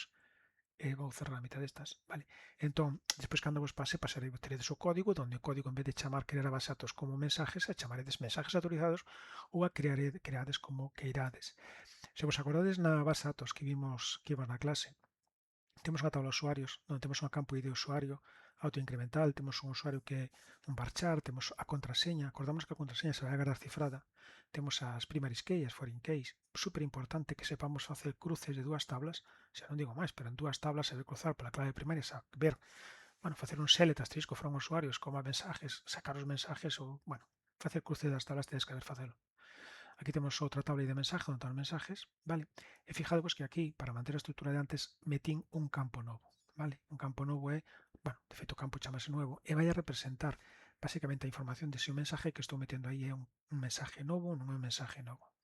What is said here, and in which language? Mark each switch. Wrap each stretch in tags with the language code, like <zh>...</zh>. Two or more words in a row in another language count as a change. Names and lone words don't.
<gl>Vou cerrar a mitad destas, vale. Entón, despois cando vos pasarei, teredes o código, donde o código en vez de chamar crear a base de datos como mensajes, a chamaredes mensajes autorizados ou a creades como queirades. Se vos acordades na base de datos que vimos na clase, temos unha tabla de usuarios, onde temos un campo ID de usuario autoincremental, temos un usuario que é un varchar, temos a contraseña, acordamos que a contraseña se vai a guardar cifrada, temos as</gl> <en>primaries key,</en> <gl>as</gl> <en>foreign keys,</en> <gl>super importante que sepamos facer cruces de dúas tablas, xa non digo máis, pero en dúas tablas se ve cruzar pola clave primaria, ver, facer un select asterisco from usuarios, como a mensajes, sacar os mensajes ou, facer cruce das tablas tedes que saber facelo. Aquí temos outra tabla de mensaje, onde están os mensajes, vale? E fijadevos que aquí, para manter a estrutura de antes, metín un campo novo, vale? Un campo novo é, de feito o campo chamase novo, e vai a representar basicamente a información de se o mensaje que estou metendo aí é un mensaje novo ou non é un mensaje novo.</gl>